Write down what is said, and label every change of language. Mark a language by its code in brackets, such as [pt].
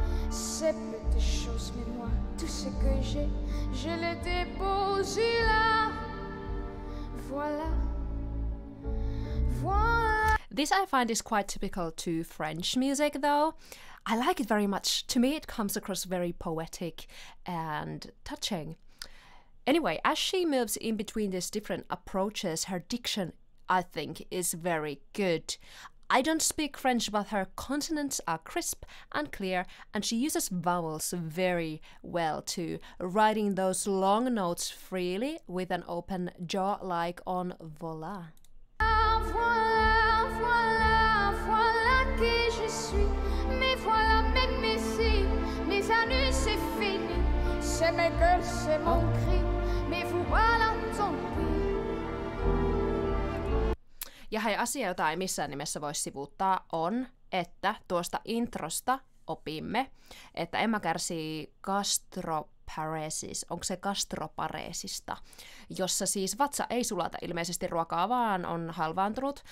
[fr] Ces petites choses, mais moi, tout ce que j'ai, je l'ai déposé là. Voilà, voilà. [en] This I find is quite typical to French music, though. I like it very much. To me, it comes across very poetic and touching. Anyway, as she moves in between these different approaches, her diction, I think, is very good. I don't speak French, but her consonants are crisp and clear, and she uses vowels very well too, writing those long notes freely with an open jaw like on Voila. [fr] Voilà, voilà, voilà qui je suis. Mais voilà, même ici, mes années c'est fini. C'est mes gueules, c'est mon cri. Mais voilà, tant pis. [fi] Ja hei, asia, jota ei missään nimessä voi sivuuttaa, on, että tuosta introsta opimme, että Emma kärsii gastroparesis, onko se gastropareesista, jossa siis vatsa ei sulata ilmeisesti ruokaa, vaan on halvaantunut.